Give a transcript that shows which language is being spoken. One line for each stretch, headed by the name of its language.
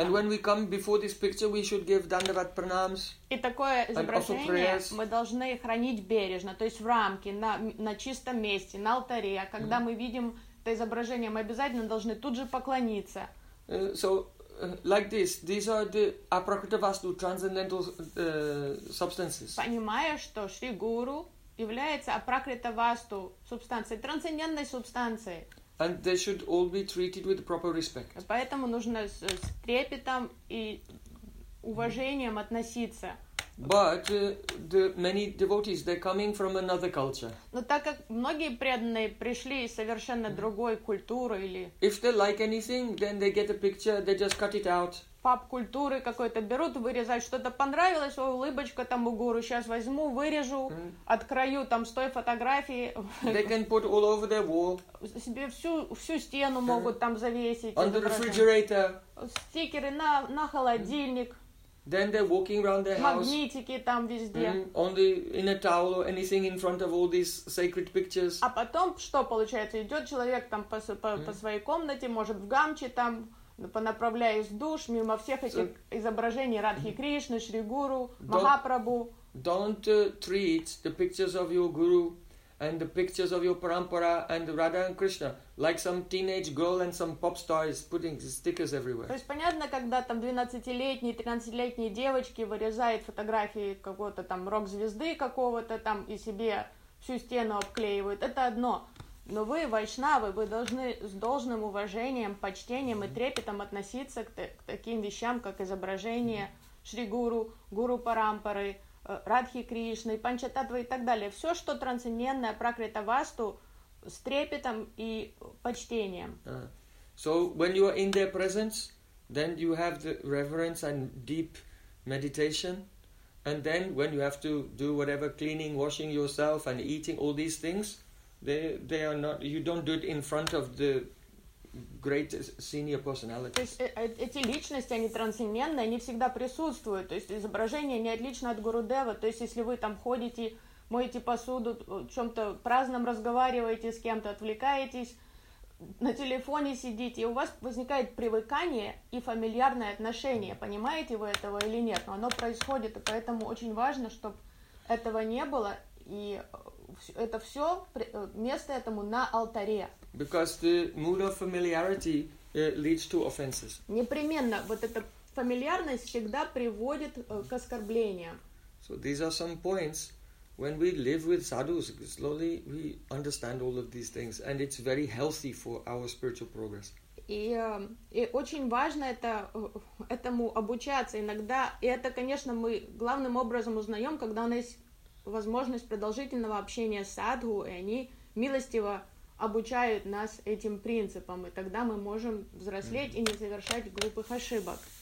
English: And when we come before this picture, we should give dandavat pranams.
Russian: И такое изображение мы должны хранить бережно, то есть в рамке, на чистом месте, на алтаре. А когда мы видим это изображение, мы обязательно должны тут же поклониться.
English: So, like this, these are the aprakritavastu, transcendental substances.
Russian: Понимая, что Шри Гуру является апракритавасту субстанцией, трансцендентной субстанцией.
English: And they should all be treated with proper respect.
Russian: Поэтому нужно с трепетом и уважением относиться.
English: But the many devotees, they're coming from another culture.
Russian: Но так как многие преданные пришли из совершенно другой культуры или...
English: If they like anything, then they get a picture, they just cut it out.
Russian: Поп-культуры какой-то берут, вырезают, что-то понравилось, о, улыбочка тому гуру, сейчас возьму, вырежу, открою там с той фотографии.
English: They can put all over their wall.
Russian: Себе всю стену могут там завесить.
English: On the refrigerator.
Russian: Стикеры на холодильник.
English: Then they're walking around their house.
Russian: Магнитики там везде.
English: In a towel or anything in front of all these sacred pictures.
Russian: А потом, что получается, идет человек там по своей комнате, может в гамче там, понаправляясь в душ, мимо всех этих изображений Радхи Кришны, Шри Гуру, Махапрабху.
English: Don't treat the pictures of your guru and the pictures of your parampara and Radha and Krishna like some teenage girl and some pop star is putting stickers everywhere.
Russian: То есть понятно, когда там 12-летние, 13-летние девочки вырезают фотографии какого-то там рок-звезды какого-то там и себе всю стену обклеивают, это одно. Но вы, вайшнавы, вы должны с должным уважением, почтением и трепетом относиться к таким вещам, как изображение Шри Гуру, Гуру Парампары, Радхи Кришны, Панчататвы и так далее. Все, что трансцендентное, пракритавасту, с трепетом и почтением.
English: So, when you are in their presence, then you have the reverence and deep meditation. And then, when you have to do whatever, cleaning, washing yourself and eating all these things, They are not. You don't do it in front of the great senior personalities.
Russian: То есть эти личности, они трансцендентные, они всегда присутствуют. То есть изображение не отлично от Гурудева. То есть если вы там ходите, моете посуду, в чем-то праздном разговариваете с кем-то, отвлекаетесь, на телефоне сидите, и у вас возникает привыкание и фамильярное отношение. Понимаете вы этого или нет? Но оно происходит, и поэтому очень важно, чтобы этого не было и это все место этому на алтаре.
English: Because the mood of familiarity leads to offenses.
Russian: Непременно вот эта фамильярность всегда приводит к оскорблениям.
English: So these are some points. When we live with sadhus, slowly we understand all of these things, and it's very healthy for our spiritual progress.
Russian: И очень важно этому обучаться иногда, и это, конечно, мы главным образом узнаем, когда у нас возможность продолжительного общения с садху, и они милостиво обучают нас этим принципам, и тогда мы можем взрослеть и не совершать глупых ошибок.